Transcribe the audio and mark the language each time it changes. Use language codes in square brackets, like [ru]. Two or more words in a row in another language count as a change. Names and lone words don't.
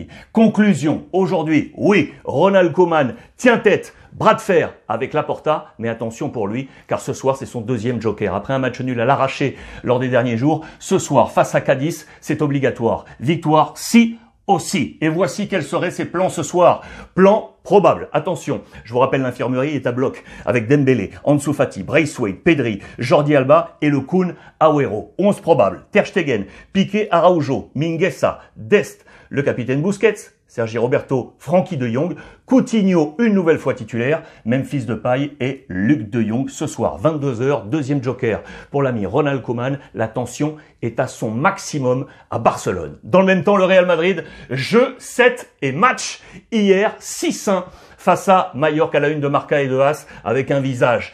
[fr] Conclusion, aujourd'hui, oui, Ronald Koeman tient tête, bras de fer avec Laporta, mais attention pour lui, car ce soir, c'est son deuxième joker. Après un match nul à l'arraché lors des derniers jours, ce soir, face à Cadiz, c'est obligatoire. Victoire, si aussi. Et voici quels seraient ses plans ce soir. Plan probable. Attention, je vous rappelle, l'infirmerie est à bloc avec Dembélé, Ansu Fati, Braithwaite, Pedri, Jordi Alba et le Kun Agüero. 11 probables. Ter Stegen, Piqué, Araujo, Mingueza, Dest, le capitaine Busquets, Sergi Roberto, Frenkie de Jong, Coutinho une nouvelle fois titulaire, Memphis Depay et Luc de Jong ce soir, 22 h, deuxième joker pour l'ami Ronald Koeman. La tension est à son maximum à Barcelone. Dans le même temps, le Real Madrid, jeu, 7 et match hier 6-1 face à Mallorca à la une de Marca et de As avec un visage.